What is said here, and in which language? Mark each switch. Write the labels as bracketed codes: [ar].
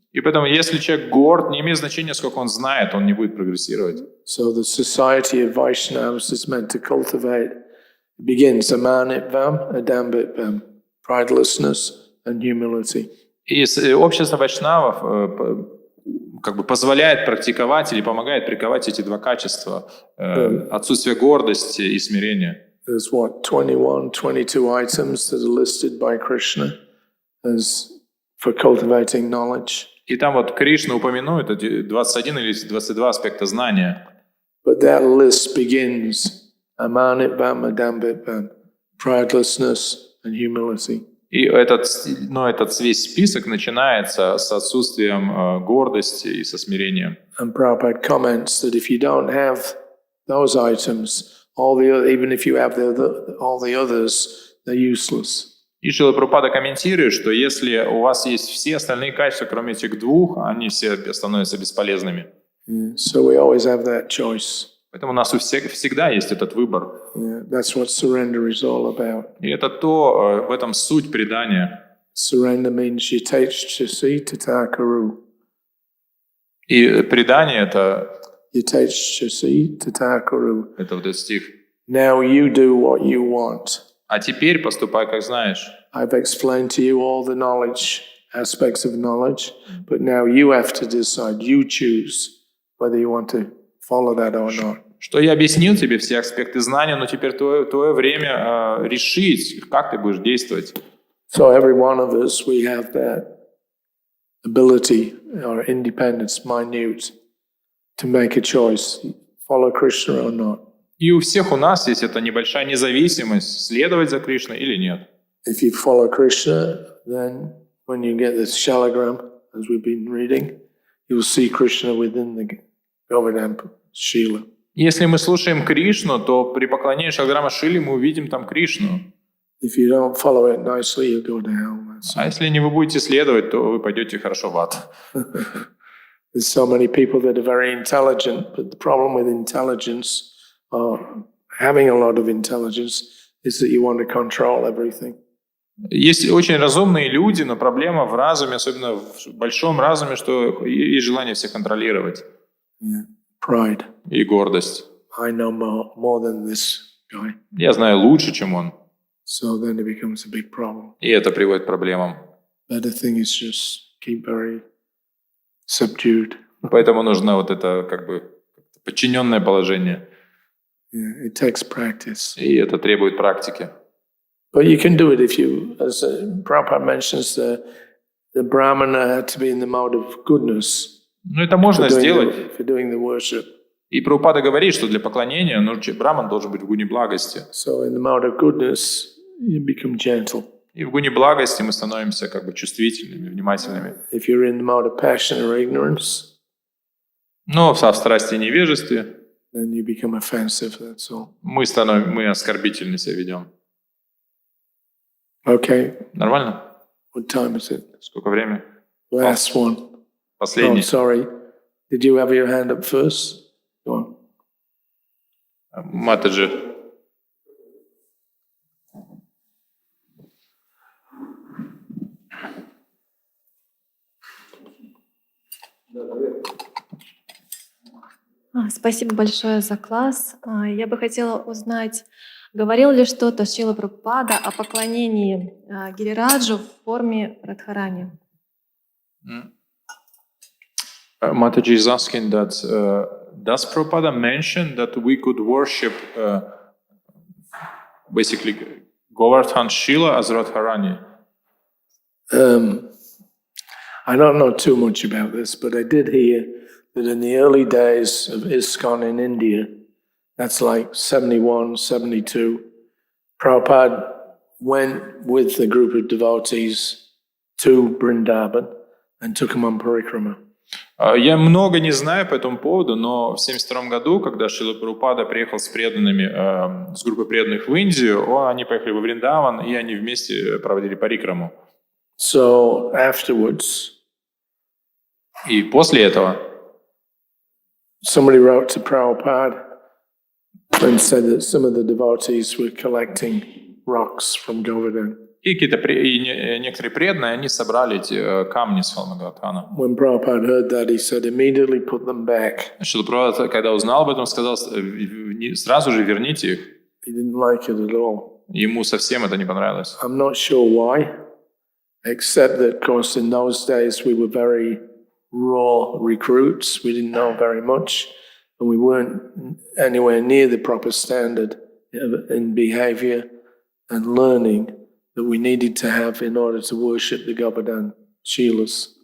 [ru] И поэтому, если человек горд, не имеет значения, сколько он знает, он не будет прогрессировать. [en] So the society of Vaishnavas is meant to cultivate. It begins [sa] amanitvam, adambitvam, [en] pridelessness and humility. [ru] И общество вайшнавов как бы позволяет практиковать или помогает приковать эти два качества: отсутствие гордости и смирения. [en] There's 21, 22 items that are listed by Krishna as for cultivating knowledge. [ru] И там вот Кришна упомянует эти 21 или 22 аспекта знания. [en] But that list begins [sa] amanitvam, adambitvam, [en] pridelessness and humility. [ru] И этот весь список начинается с отсутствием гордости и со смирением. [en] And Prabhupada comments that if you don't have those items, even if you have all the others, they're useless. [ru] И Шрила Прабхупада комментирует, что если у вас есть все остальные качества, кроме этих двух, они все становятся бесполезными. [en] So we always have that choice. [ru] Поэтому у нас всегда есть этот выбор. [en] That's what surrender is all about. [ru] И это то, в этом суть предания. [en] Surrender means [sa] yatechchasi tatakaru. [ru] И предание это [sa] Yatechchasi tatakaru. [ru] вот этот стих. [en] Now you do what you want. [ru] А теперь поступай, как знаешь. [en] I've explained to you all the knowledge, aspects of knowledge, but now you have to decide, you choose whether you want to follow that or not. [ru] Что я объяснил тебе все аспекты знания, но теперь твое время решить, как ты будешь действовать. [en] So every one of us, we have that ability or independence, minute, to make a choice, follow Krishna or not. [ru] И у всех у нас есть эта небольшая независимость, следовать за Кришной или нет. [en] If you follow Krishna, then when you get this shalagram, as we've been reading, you will see Krishna within the Govardhan Shila. [ru] Если мы слушаем Кришну, то при поклонении Шалграма Шиле мы увидим там Кришну. [en] If you don't follow it nicely, you'll go to hell. [ru] А если не вы будете следовать, то вы пойдете хорошо в ад. [en] There's so many people that are very intelligent, but the problem with intelligence, or having a lot of intelligence, is that you want to control everything. [ru] Есть очень разумные люди, но проблема в разуме, особенно в большом разуме, что есть желание всех контролировать. [en] Yeah. Pride. [ru] И гордость. [en] I know more than this guy. [ru] Я знаю лучше, чем он. [en] So then it becomes a big problem. [ru] И это приводит к проблемам. [en] Better thing is just keep very subdued. [ru] Поэтому нужно вот это как бы подчиненное положение. [en] Yeah, it takes practice. [ru] И это требует практики. [en] But you can do it if you, as Prabhupada mentions, the Brahmana had to be in the mode of goodness [ru] Ну, это можно сделать. [en] for doing the worship. [ru] И Прабхупада говорит, что для поклонения браман должен быть в гуне благости. [en] So in the mode of goodness, you become gentle. [ru] И в гуне благости мы становимся как бы чувствительными, внимательными. [en] If you're in the mode of passion or ignorance, [ru] Но в страсти и невежестве [en] then you become offensive, that's all. [ru] мы оскорбительно себя ведем. [en] Okay, [ru] Нормально? [en] what time is it? [ru] Сколько времени? [en] Last one. Oh, [ru] Последний. [en] sorry. Did you have your hand up first? Go on. [ru] Матаджи. Спасибо большое за класс. Я бы хотела узнать, говорил ли что-то Шрила Прабхупада о поклонении Гирираджу в форме Радхарани? [en] Mataji is asking that does Prabhupada mention that we could worship basically Govardhan Shila as Radharani? I don't know too much about this, but I did hear that in the early days of ISKCON in India, that's like 71, 72, Prabhupada went with a group of devotees to Vrindavan and took them on parikrama. [ru] Я много не знаю по этому поводу, но в 1972 году, когда Шрила Прабхупада приехал с преданными, с группой преданных в Индию, они поехали во Вриндаван, и они вместе проводили парикраму. [en] So afterwards, [ru] И после этого [en] somebody wrote to Prabhupada and said that some of the devotees were collecting rocks from Govardhan. [ru] и некоторые преданные, они собрали эти камни с Халмагаватхана. [en] When Prabhupada heard that, he said, immediately put them back. [ru] Шрила Прабхупада, когда узнал об этом, сказал, сразу же верните их. [en] He didn't like it at all. [ru] Ему совсем это не понравилось. [en] I'm not sure why, except that, of course, in those days we were very raw recruits. We didn't know very much, and we weren't anywhere near the proper standard in behavior and learning that we needed to have in order to worship the Govardhan Shilas.